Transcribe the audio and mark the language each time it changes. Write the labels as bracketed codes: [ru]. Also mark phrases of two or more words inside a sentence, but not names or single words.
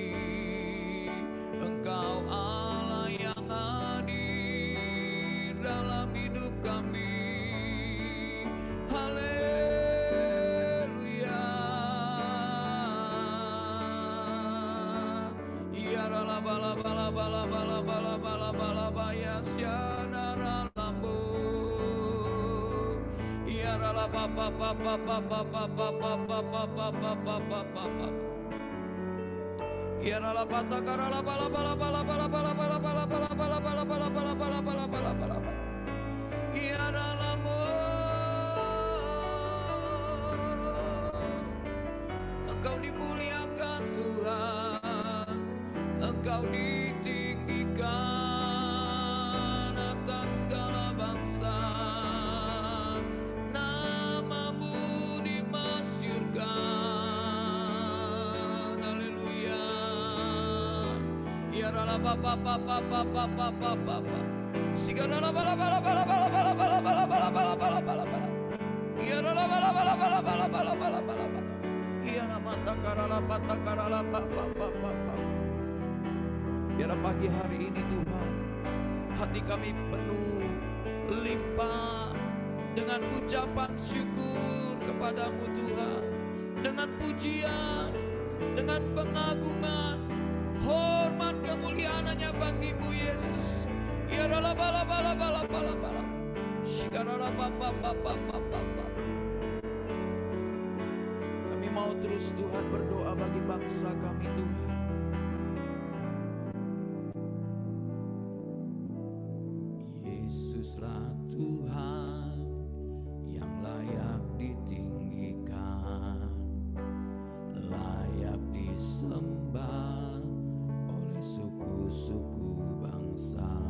[id] Engkau Allah yang hadir dalam hidup kami. Haleluya. Ya rala bala bala bala bala bala bala bala baya syadara lambu. Ya rala papa papa papa papa papa papa papa papa. Ya rala pata karala bala bala bala bala bala bala bala bala bala bala bala bala bala bala bala bala bala. Ya rala mo, Engkau dimuliakan Tuhan, Engkau ditinggikan atas segala bangsa. Nama-Mu dimasyurkan. Haleluya. Ya rala papa papa papa papa papa. Sigala bala bala bala bala bala bala bala bala bala bala bala bala. Ya rala bala bala bala bala bala bala bala bala. Ya nama takarala patakarala papa papa papa. Biar pagi hari ini Tuhan, hati kami penuh limpah dengan ucapan syukur kepadamu Tuhan, dengan pujian, dengan pengagungan, hormat kemuliaan hanya bagimu Yesus. Ya rala bala bala bala bala bala. Shikarala papa papa papa papa. Kami mau terus Tuhan berdoa bagi bangsa kami Tuhan. Yesuslah Tuhan yang layak ditinggikan, layak disembah oleh suku-suku bangsa.